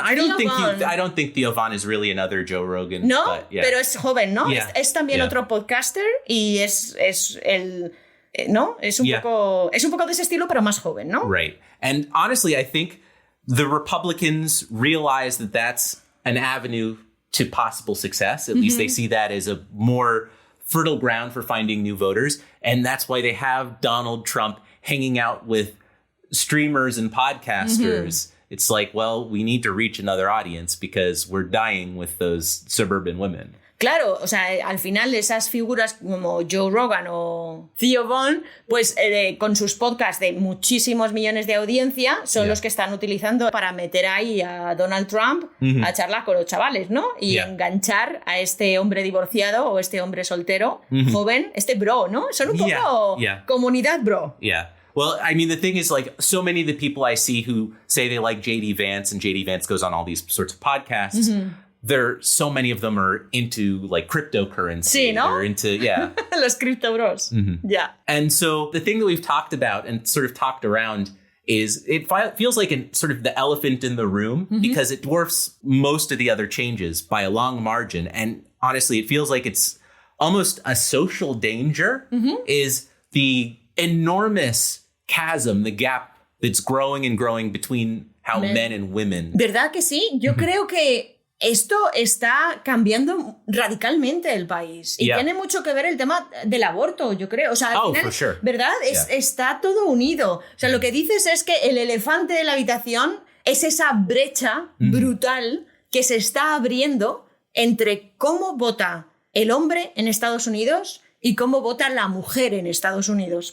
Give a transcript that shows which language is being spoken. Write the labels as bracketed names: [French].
[English] I don't think Theo Von is really another Joe Rogan. No, but, [Spanish] pero es joven, ¿no? Es también otro podcaster y es el... ¿no? Es un poco de ese estilo, pero más joven, ¿no? [English] Right. And honestly, I think the Republicans realize that that's an avenue to possible success. At least they see that as a more fertile ground for finding new voters. And that's why they have Donald Trump hanging out with streamers and podcasters, it's like, well, we need to reach another audience because we're dying with those suburban women. [Spanish] Claro, o sea, al final esas figuras como Joe Rogan o Theo Von, pues con sus podcasts de muchísimos millones de audiencia, son los que están utilizando para meter ahí a Donald Trump a charlar con los chavales, ¿no? Y enganchar a este hombre divorciado o este hombre soltero, joven, este bro, ¿no? Son un poco comunidad bro. [English] Yeah. Well, I mean, the thing is, like, so many of the people I see who say they like J.D. Vance, and J.D. Vance goes on all these sorts of podcasts, so many of them are into, like, cryptocurrency. [Spanish] Sí, ¿no? [English] They're into, [Spanish] Los crypto bros. [English] Yeah. And so the thing that we've talked about and sort of talked around is it feels like sort of the elephant in the room because it dwarfs most of the other changes by a long margin. And honestly, it feels like it's almost a social danger is the enormous chasm, the gap that's growing and growing between how men and women. [Spanish] ¿Verdad que sí? Yo creo que esto está cambiando radicalmente el país. Y tiene mucho que ver el tema del aborto, yo creo. O sea, al final, [English] for sure. [Spanish] ¿verdad? Está todo unido. O sea, lo que dices es que el elefante de la habitación es esa brecha brutal que se está abriendo entre cómo vota el hombre en Estados Unidos y cómo vota la mujer en Estados Unidos.